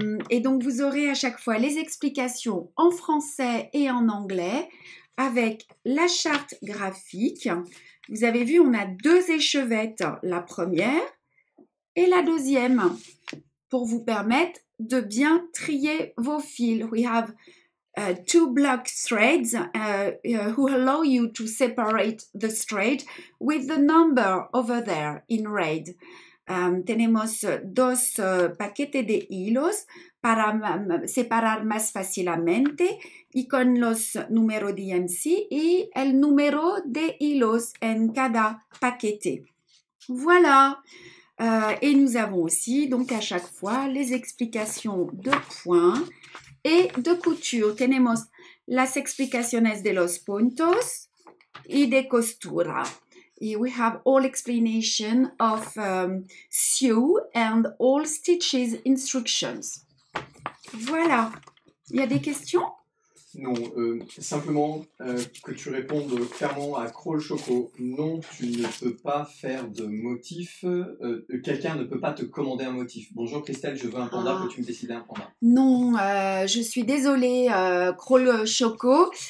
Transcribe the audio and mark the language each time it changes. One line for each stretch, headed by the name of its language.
French: Et donc, vous aurez à chaque fois les explications en français et en anglais avec la charte graphique. Vous avez vu, on a 2 échevettes, la première et la deuxième, pour vous permettre de bien trier vos fils.
English: We have 2 block threads who allow you to separate the thread with the number over there in red.
Spanish: Tenemos 2 paquetes de hilos para separar más fácilmente y con los números DMC y el número de hilos en cada paquete.
French: Voilà. Et nous avons aussi, donc à chaque fois, les explications de points et de couture.
Spanish: Tenemos las explicaciones de los puntos y de costura.
English: We have all explanation of sew and all stitches instructions.
French: Voilà. Il y a des questions? Non, simplement que tu répondes clairement à Crawl Choco. Non, tu ne peux pas faire de motif. Quelqu'un ne peut pas te commander un motif. Bonjour Christelle, je veux un panda, peux-tu me décider un panda? Non, je suis désolée, Crawl Choco.